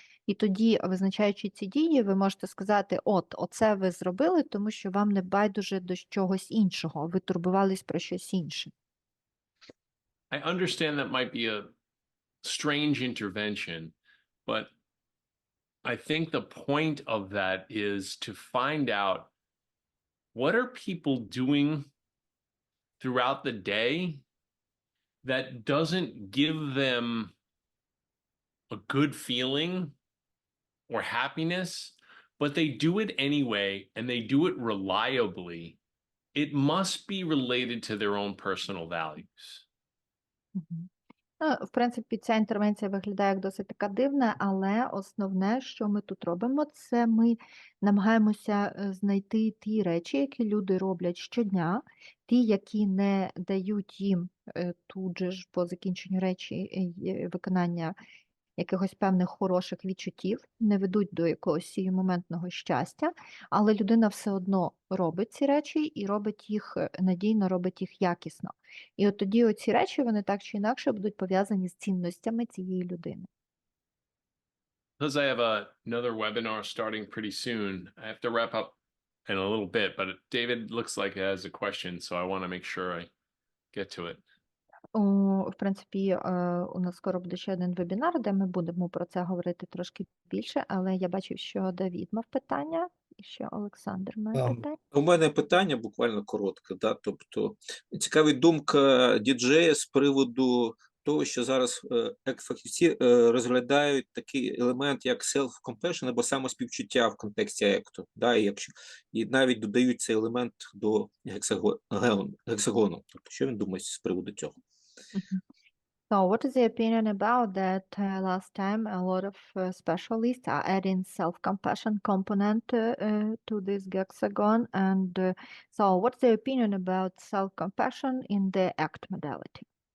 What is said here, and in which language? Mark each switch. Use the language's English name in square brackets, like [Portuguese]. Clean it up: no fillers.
[Ukrainian] І тоді, визначаючи ці дії, ви можете сказати, оце ви зробили, тому що вам не байдуже до чогось іншого, ви турбувались про щось інше. [English] I understand that might be a strange intervention, but I think the point of that is to find out, what are people doing throughout the day that doesn't give them a good feeling or happiness, but they do it anyway and they do it reliably. It must be related to their own personal values. [Ukrainian] В принципі, ця інтервенція виглядає як досить така дивна, але основне, що ми тут робимо, це ми намагаємося знайти ті речі, які люди роблять щодня, ті, які не дають їм тут же ж по закінченню речі виконання якихось певних хороших відчуттів, не ведуть до якогось сіюмоментного щастя, але людина все одно робить ці речі і робить їх надійно, робить їх якісно. І от тоді оці речі, вони так чи інакше будуть пов'язані з цінностями цієї людини. [English] Because I have another webinar starting pretty soon, I have to wrap up in a little bit, but David looks like he has a question, so I want to make sure I get to it. [Ukrainian] В принципі, у нас скоро буде ще один вебінар, де ми будемо про це говорити трошки більше, але я бачив, що Давід мав питання, і що Олександр має питання. У мене питання буквально коротке. Да? Тобто, цікавить думка діджея з приводу того, що зараз фахівці розглядають такий елемент, як self-compassion або самоспівчуття в контексті екту. Да? І навіть додають цей елемент до гексагону. Тобто, що він думає з приводу цього? [English] So what is the opinion about that? Last time a lot of specialists are adding self-compassion component to this hexagon, and so what's the opinion about self-compassion in the ACT modality?